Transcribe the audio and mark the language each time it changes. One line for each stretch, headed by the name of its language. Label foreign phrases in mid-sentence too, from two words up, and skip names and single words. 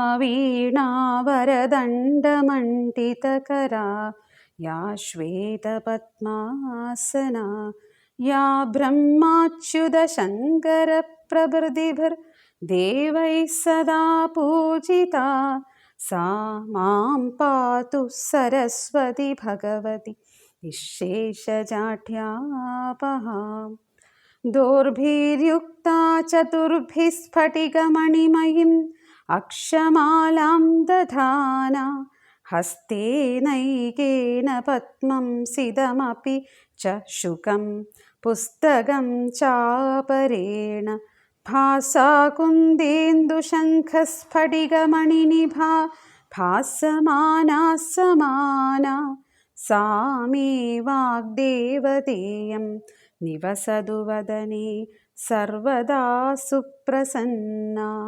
Sanskrit: വീണാവരദണ്ഡമണ്ഡിതകരാ യാ ശ്വേതപദ്മാസന യാ ബ്രഹ്മാച്യുതശങ്കരപ്രഭൃതിഭിർദേവൈः സദാ പൂജിതാ സാ മാം പാതു സരസ്വതി ഭഗവതി നിശേഷജാഢ്യാപഹാം. ദോർഭിര്യുക്താ ചതുർഭിः സ്ഫടികമണിമയീം അക്ഷമാലാം ദധാന हस्तेनैकेन पद्मं सिदमपि च शुकं पुस्तकं चापरेण भासा कुन्देन्दुशङ्खस्फटिकमणिनिभा भासमाना समाना सा मे वाग्देवतेयं निवसतु वदने सर्वदा सुप्रसन्ना.